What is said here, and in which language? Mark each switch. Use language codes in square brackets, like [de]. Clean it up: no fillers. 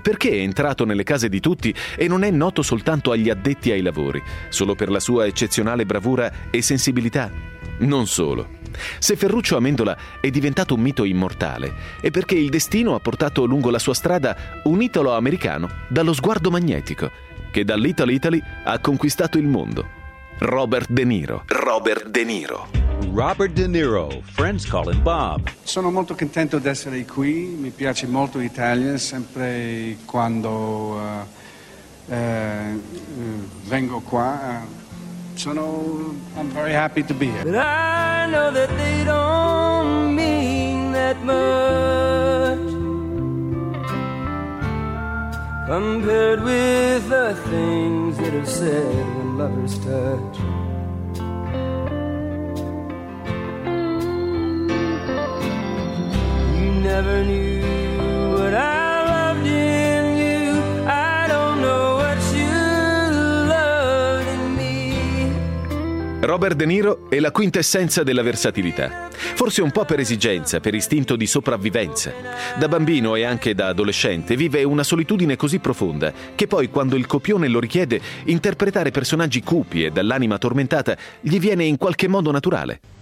[it] Perché è entrato nelle case di tutti e non è noto soltanto agli addetti ai lavori, solo per la sua eccezionale bravura e sensibilità? Non solo. Se Ferruccio Amendola è diventato un mito immortale, è perché il destino ha portato lungo la sua strada un italo-americano dallo sguardo magnetico, che dall'Italo Italy ha conquistato il mondo. Robert De Niro. Robert De Niro. [en] Robert De Niro, friends call him Bob. [it] Sono molto contento di essere qui, mi piace molto l'Italia, sempre quando vengo qua. [en] I'm very happy to be here. But I know that they don't mean that much compared with the things that are said when lovers touch. Never knew what I loved in you. I don't know what you loved in me. [it] Robert De Niro è la quintessenza della versatilità. Forse un po' per esigenza, per istinto di sopravvivenza. Da bambino e anche da adolescente vive una solitudine così profonda che poi, quando il copione lo richiede, interpretare personaggi cupi e dall'anima tormentata gli viene in qualche modo naturale.